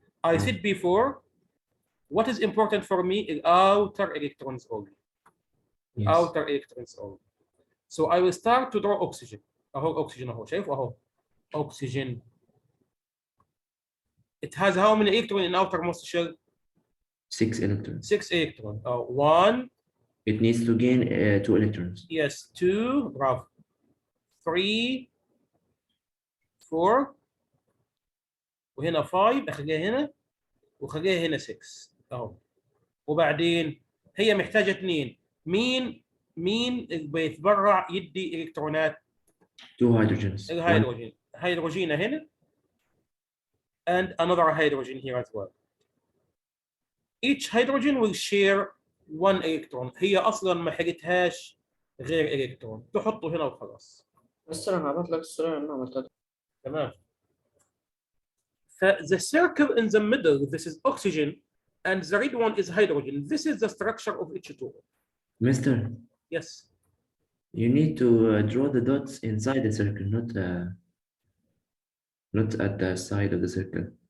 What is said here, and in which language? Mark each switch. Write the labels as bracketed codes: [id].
[en] I said before what is important for me is outer electrons only. Yes. Outer electrons only. So I will start to draw oxygen. [ar] اهو oxygen اهو شايف اهو oxygen. [en] It has how many electrons in outermost shell? 6 electrons. 6 electrons. 1. It needs to gain 2 electrons. Yes, 2. Bravo. [ar] 3 4 وهنا 5 اخليها هنا وخليها هنا 6 اهو. وبعدين هي محتاجه 2. مين اللي بيتبرع يدي الكترونات؟ [en] 2 hydrogens. [ar] الهيدروجين. هيدروجين هنا [en] and another hydrogen here as well. Each hydrogen will share 1 electron. [ar] هي اصلا ما حاجتهاش غير الكترون، تحطه هنا وخلاص. بس انا هبعت لك الصورة اللي انا عملتها. تمام. [en] The circle in the middle, this is oxygen, and the red one is hydrogen. This is the structure of H2O. Mister, Yes. you need to draw the dots inside the circle, not at the side of the circle.